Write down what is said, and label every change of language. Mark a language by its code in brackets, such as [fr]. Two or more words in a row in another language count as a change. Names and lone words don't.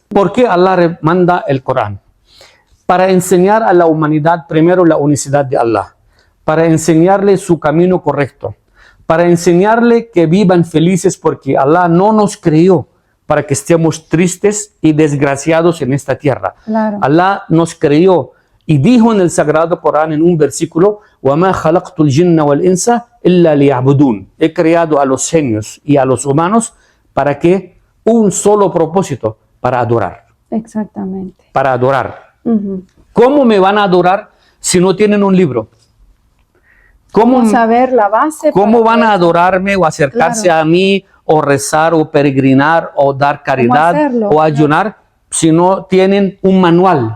[es] ¿Por qué Allah manda el Corán? Para enseñar a la humanidad primero la unicidad de Allah, para enseñarle su camino correcto, para enseñarle que vivan felices, porque Allah no nos creó para que estemos tristes y desgraciados en esta tierra. Claro. Allah nos creó y dijo en el Sagrado Corán en un versículo, [ar] وَمَا خَلَقْتُ الْجِنَّ وَالْإِنسَ إِلَّا لِيَعْبُدُونَ. [es] He creado a los genios y a los humanos para que un solo propósito, para adorar. Exactamente. Para adorar. ¿Cómo me van a adorar si no tienen un libro? ¿Cómo saber la base? ¿Cómo van a adorarme o acercarse a mí o rezar o peregrinar o dar caridad o ayunar si no tienen un manual?